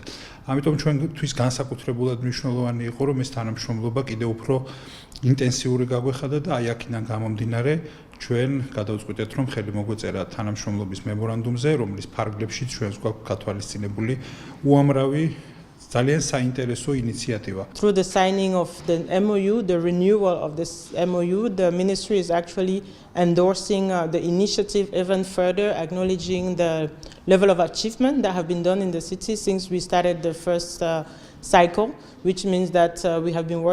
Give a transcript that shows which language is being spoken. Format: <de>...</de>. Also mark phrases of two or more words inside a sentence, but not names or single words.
<ka>ამიტომ ჩვენთვის განსაკუთრებულად მნიშვნელოვანი იყო, რომ ეს თანამშრომლობა კიდევ უფრო ინტენსიური გაგვეხადა და აი აქედან გამომდინარე ჩვენ გადავწყვიტეთ, რომ ხელი მოგვეწერა თანამშრომლობის მემორანდუმზე, რომლის ფარგლებში ჩვენს გვაქვს გათვალისწინებული უამრავი ძალიან საინტერესო ინიციატივა.</ka> <en>Through the signing of the MOU, the renewal of this MOU, the ministry is actually endorsing the initiative even further, acknowledging the level of achievement that have been done in the city since we started the first cycle, which means that we have been</en>